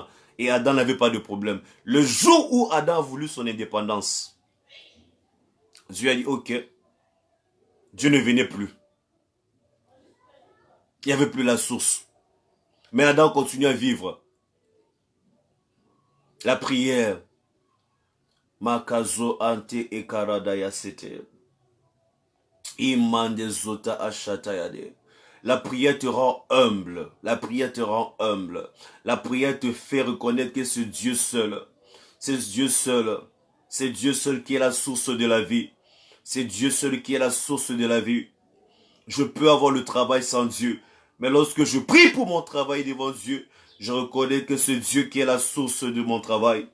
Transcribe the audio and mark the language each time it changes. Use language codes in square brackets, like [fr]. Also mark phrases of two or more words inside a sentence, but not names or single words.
[fr] Et Adam n'avait pas de problème. Le jour où Adam a voulu son indépendance, Dieu a dit, ok, Dieu ne venait plus. Il n'y avait plus la source. Mais Adam continue à vivre. La prière. Makazo ante ekaradaya sete. Imande zota ashatayade. La prière te rend humble. La prière te rend humble. La prière te fait reconnaître que c'est Dieu seul. C'est Dieu seul. C'est Dieu seul qui est la source de la vie. C'est Dieu seul qui est la source de la vie. Je peux avoir le travail sans Dieu. Mais lorsque je prie pour mon travail devant Dieu, je reconnais que c'est Dieu qui est la source de mon travail.